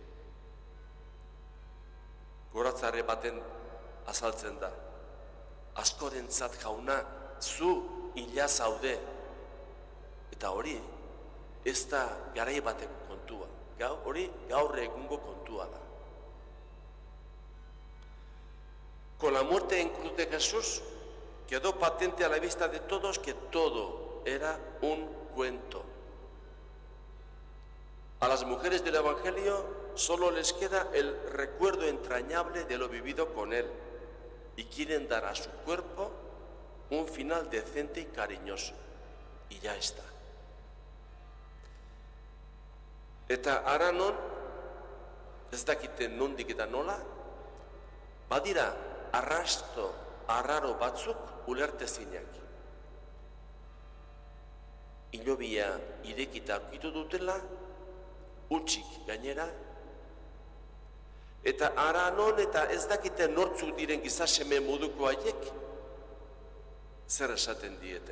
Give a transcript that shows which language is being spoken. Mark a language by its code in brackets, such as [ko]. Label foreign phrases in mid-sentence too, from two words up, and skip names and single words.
[eu] Goratzarre baten azaltzen da. Askorentzat jauna, zu hila zaude. Eta hori, ez da garai bateko kontua. Hori gaur egungo kontua da. [es] Con la muerte en cruz de Jesús, quedó patente a la vista de todos que todo era un cuento. A las mujeres del Evangelio solo les queda el recuerdo entrañable de lo vivido con él y quieren dar a su cuerpo un final decente y cariñoso. Y ya está. [eu] Eta aranon, ez dakiten nondik eta nola, badira arrasto arraro batzuk ulertezinak. Hilobia irekita aurkitu dutela, utxik gainera, eta aranon eta ez dakiten nortzuk diren gizaseme moduko haiek, zer esaten dieten.